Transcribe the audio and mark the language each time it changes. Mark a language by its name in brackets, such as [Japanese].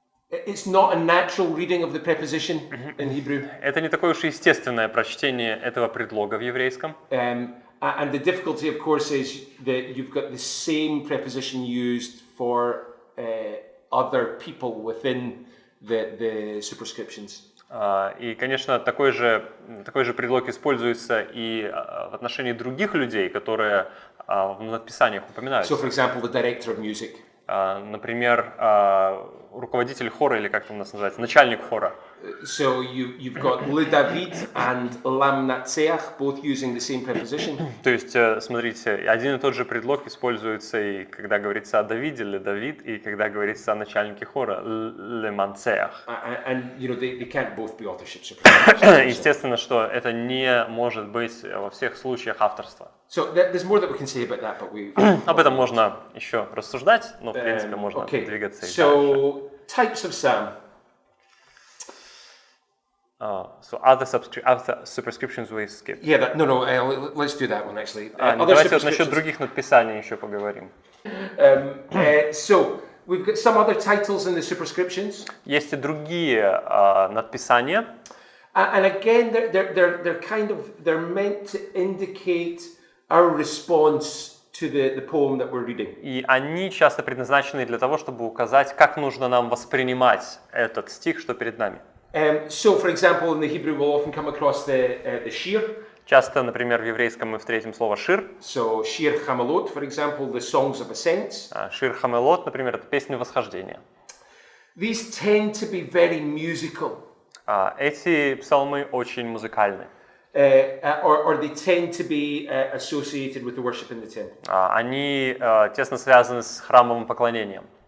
[English] It's not a natural reading of the preposition in Hebrew. [Russian] Это не такое уж естественное прочтение этого предлога в еврейском. [English] And the difficulty, of course, is that you've got the same preposition used for other people within the superscriptions. [Russian] И, конечно, такой же предлог используется и в отношении других людей, которые в надписаниях упоминаются. [English] So, for example, the director of music. [Russian] Например, руководитель хора, или как это у нас называется, начальник хора. [English] So you've got Le David and Lam Natseach both using the same preposition. [Russian] То есть, смотрите, один и тот же предлог используется и когда говорится о Давиде, Ле Давид, и когда говорится о начальнике хора, Ле Мансеах. [English] And they can't both be authorship. [Russian] Естественно, что это не может быть во всех случаях авторства. [English] So there's more that we can say about that, but we. [Russian] Об этом можно еще рассуждать, но в принципе можно двигаться и дальше. [English] So types of psalm. So other superscriptions we skip. Yeah, let's do that one actually. [Russian] Давайте вот насчет других надписаний еще поговорим. [English] So we've got some other titles in the superscriptions. [Russian] Есть и другие надписания. [English] And again, they're meant to indicate our response to the poem that we're reading. [Russian] И они часто предназначены для того, чтобы указать, как нужно нам воспринимать этот стих, что перед нами. [English] So, for example, in the Hebrew, we'll often come across the shir. [Russian] Часто, например, в еврейском мы встретим слово шир. [English] So, shir chamalot, for example, the songs of ascents. [Russian] Шир хамелот, например, это песни восхождения. [English] These tend to be very musical. [Russian] Эти псалмы очень музыкальны. [English] or they tend to be associated with the worship in the temple. [Russian] Они тесно связаны с храмовым поклонением.